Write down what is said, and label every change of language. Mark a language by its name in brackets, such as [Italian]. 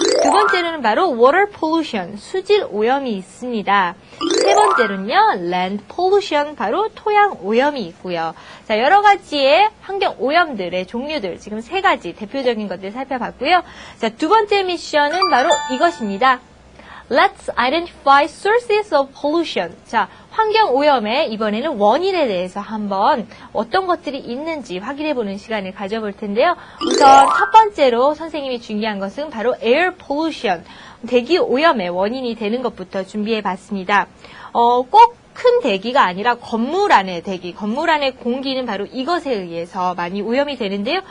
[Korean] 두 번째로는 바로 [English] water pollution, [Korean] 수질 오염이 있습니다. 세 번째로는요, [English] land pollution, [Korean] 바로 토양 오염이 있고요. 자, 여러 가지의 환경 오염들의 종류들, 지금 세 가지 대표적인 것들 살펴봤고요. 자, 두 번째 미션은 바로 이것입니다. [English] Let's identify sources of pollution. [Korean] 자, 환경 오염의 이번에는 원인에 대해서 한번 어떤 것들이 있는지 확인해보는 시간을 가져볼 텐데요. 우선 첫 번째로 선생님이 준비한 것은 바로 [English] air pollution, [Korean] 대기 오염의 원인이 되는 것부터 준비해봤습니다. 꼭 큰 대기가 아니라 건물 안의 대기, 건물 안의 공기는 바로 이것에 의해서 많이 오염이 되는데요.